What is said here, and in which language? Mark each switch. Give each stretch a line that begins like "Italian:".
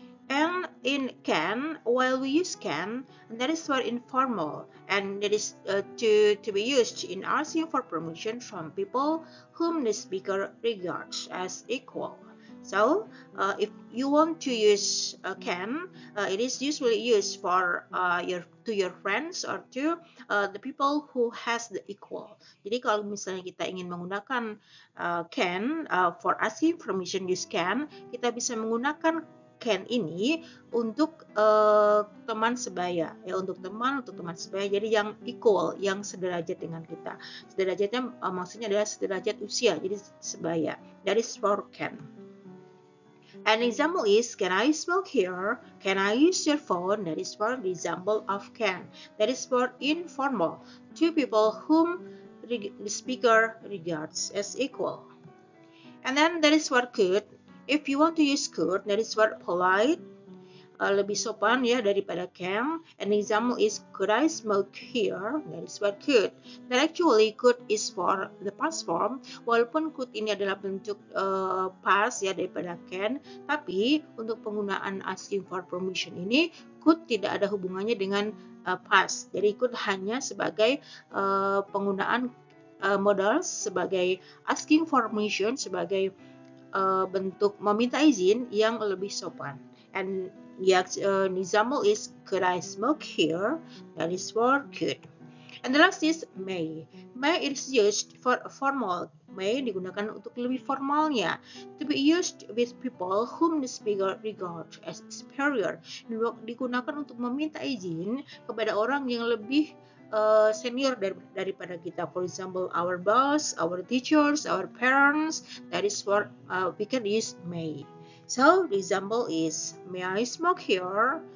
English: And in can, while we use can, that is for informal, and that is to be used in asking for permission from people whom the speaker regards as equal. So, if you want to use can, it is usually used for your friends or to the people who has the equal.
Indonesian: Jadi kalau misalnya kita ingin menggunakan can
English: for asking permission, use can,
Indonesian: kita bisa menggunakan can ini untuk teman sebaya, ya, untuk teman sebaya, jadi yang equal, yang sederajat dengan kita. Sederajatnya maksudnya adalah sederajat usia, jadi sebaya.
English: That is for can. An example is, can I smoke here? Can I use your phone? That is for the example of can. That is for informal, two people whom the speaker regards as equal. And then that is for could. If you want to use could, that is for polite,
Indonesian: lebih sopan ya daripada
English: can. An example is, could I smoke here? That is for could. That actually could is for the past form.
Indonesian: Walaupun could ini adalah bentuk past ya daripada can, tapi untuk penggunaan asking for permission ini, could tidak ada hubungannya dengan past. Jadi could hanya sebagai penggunaan modal, sebagai asking for permission, sebagai bentuk meminta izin yang lebih sopan.
English: And the example is, could I smoke here? That is for could. And the last is may. May is used for formal.
Indonesian: May digunakan untuk lebih formalnya.
English: To be used with people whom the speaker regards as superior.
Indonesian: Digunakan untuk meminta izin kepada orang yang lebih senior daripada kita.
English: For example, our boss, our teachers, our parents. That is for we can use may. So the example is, may I smoke here?